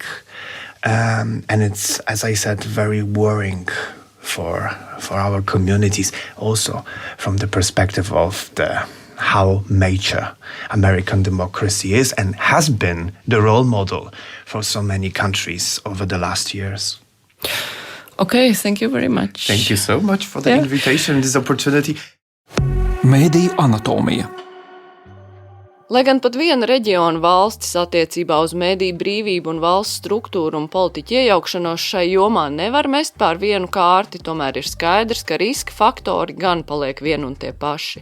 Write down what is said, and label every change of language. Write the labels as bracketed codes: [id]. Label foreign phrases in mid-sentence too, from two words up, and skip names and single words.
[en] And it's, as I said, very worrying for our communities, also from the perspective of how mature American democracy is and has been the role model for so many countries over the last years. Okay, thank you very much. Thank you so much for the invitation and this opportunity. [lv] Mediju anatomija. Lai gan pat viena reģiona valstis attiecībā uz mediju brīvību un valsts struktūru un politiķu iejaukšanos šai jomā nevar mest pār vienu kārti, tomēr ir skaidrs, ka riska faktori gan paliek vien un tie paši.